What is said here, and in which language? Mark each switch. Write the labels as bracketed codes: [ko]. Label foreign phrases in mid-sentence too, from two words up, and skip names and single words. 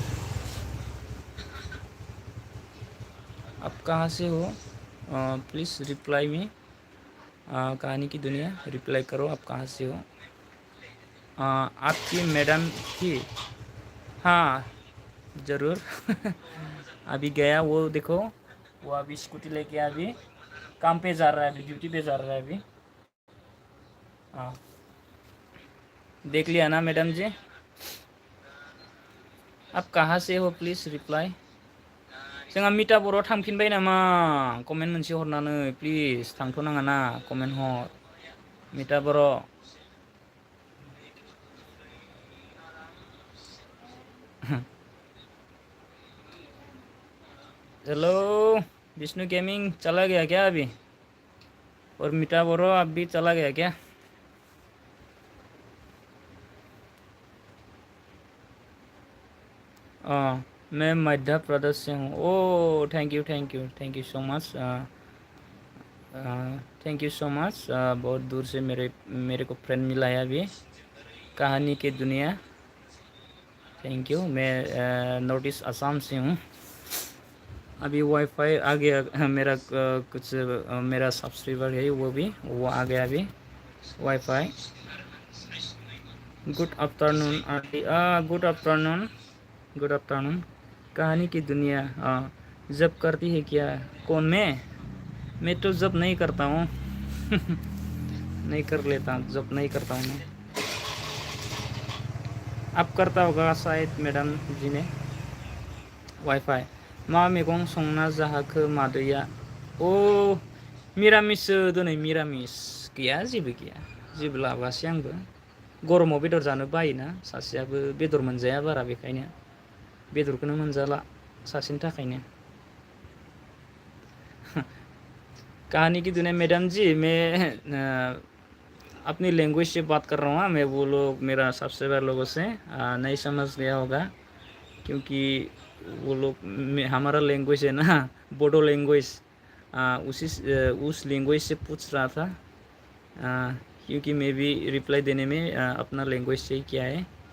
[hi] प्लीज़ रिप्लाई में कहानी की दुनिया रिप्लाई करो आप कहाँ से हो आपकी मैडम थी हाँ ज़रूर अभी गया वो देखो वो अभी स्कूटी लेके अभी काम पे जा रहा है अभी ड्यूटी पे जा रहा है अभी देख लिया ना मैडम जी आप कहाँ से हो [en] please reply [brx] जोंहा मिटा बर' थांफिनबाय नामा कमेन्ट मोनसे हरनानै प्लिज थांथ'नाङा ना कमेन्ट हर मिटा बर' [hi] हेलो विष्णु गेमिंग चला गया क्या अभी और मिटा बर' अभी चला गया क्या मैं मध्य प्रदेश से हूँ ओ [en] thank you so much thank you so much [hi] बहुत दूर से मेरे को फ्रेंड मिला है अभी कहानी की दुनिया [en] thank you [hi] मैं नॉर्थ ईस्ट असम से हूँ अभी वाईफाई आ गया मेरा कुछ मेरा सब्सक्राइबर है वो आ गया अभी वाईफाई [en] good afternoon good afternoon [hi] कहानी की दुनिया जब करती है क्या कौन मैं तो जब नहीं करता हूँ नहीं कर लेता जब नहीं करता हूँ मैं अब करता होगा शायद मैडम जी ने वाईफाई [brx] मा मैगं संना जाहाखो मादैया मिरामिस दिनै मिरामिस गैया जेबो लाबोआसै आंबो गरमाव बेदर जानो बायोना सासेयाबो बेदर मोनजाया बारा बेखायनो बेदरखौनो मोनजाला सासेनि थाखायनो [hi] कहानी की दुनिया मैडम जी मैं अपनी लैंग्वेज से बात कर रहा हूँ मैं वो लोग मेरा सब्सक्राइबर लोगों से नहीं समझ गया होगा क्योंकि वो लोग हमारा लैंग्वेज है ना बोडो लैंग्वेज उस लैंग्वेज से पूछ रहा था क्योंकि मैं भी रिप्लाई देने में अपना लैंग्वेज से ही किया है